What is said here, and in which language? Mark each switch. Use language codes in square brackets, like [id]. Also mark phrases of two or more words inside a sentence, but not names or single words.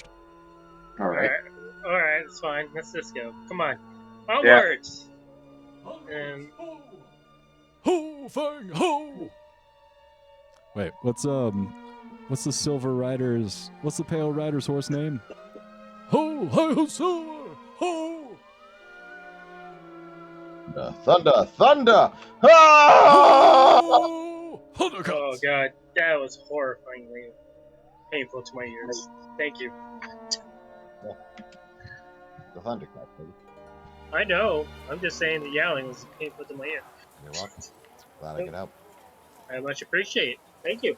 [en] All right. Alright, it's fine. Let's just go. Come on. Onwards! Ho Fang Ho! Wait, what's the Silver Rider's, what's the Pale Rider's horse name? Ho Silver! Ho! Thunder! Ah! Ho! Oh god, that was horrifyingly painful to my ears. Thank you. The Thundercat, baby. I know. I'm just saying the yowling was painful to my ear. You're welcome. Glad I could help. I much appreciate it. Thank you.